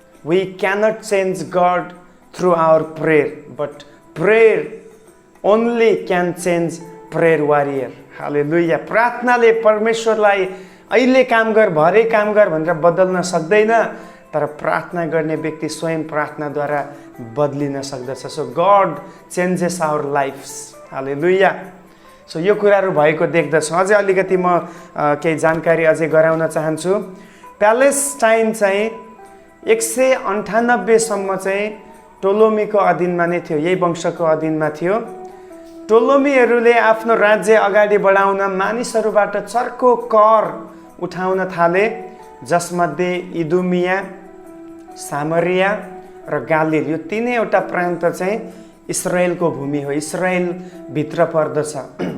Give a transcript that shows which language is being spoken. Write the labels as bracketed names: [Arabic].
[English] We cannot change God through our prayer, but prayer only can change prayer warrior. Hallelujah. [Nepali] प्रार्थनाले परमेश्वरलाई अहिले काम गर, भरे काम गर भनेर बदल्न सक्दैन, तर प्रार्थना गर्ने व्यक्ति स्वयं प्रार्थनाद्वारा बदलिन सक्दछ। [English] So God changes our lives. Hallelujah. [Nepali] So यो कुराहरू भएको देख्दछौँ। अझै अलिकति म केही जानकारी अझै गराउन चाहन्छु। प्यालेस्टाइन चाहिँ 198 सम्म चाहिँ टोलोमीको अधीनमा नै थियो, यही वंशको अधीनमा थियो। टोलोमीहरूले आफ्नो राज्य अगाडि बढाउन मानिसहरूबाट चर्को कर उठाउन थाले, जसमध्ये इदुमिया, सामरिया र गालिल, यो तीनैवटा प्रान्त चाहिँ इस्राएलको भूमि हो, इस्राएल भित्र पर्दछ।